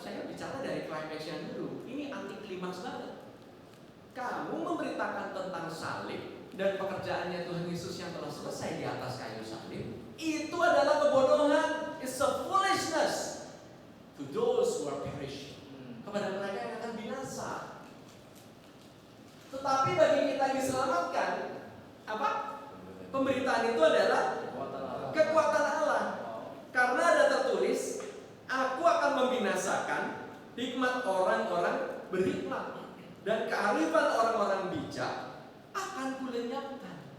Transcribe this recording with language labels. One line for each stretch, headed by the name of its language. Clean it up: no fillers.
Indonesian: Saya bicara dari klimaksnya dulu. Ini anti klimaks banget. Kamu memberitakan tentang salib dan pekerjaannya Tuhan Yesus yang telah selesai di atas kayu salib, itu adalah kebodohan.
English: It's a foolishness to those who are perishing.
Indonesian: Kepada mereka yang akan binasa. Tetapi bagi kita yang diselamatkan, apa? Pemberitaan itu adalah kekuatan Allah. Karena ada tertulis, aku akan membinasakan hikmat orang-orang berhikmat dan kearifan orang-orang bijak akan kulenyapkan.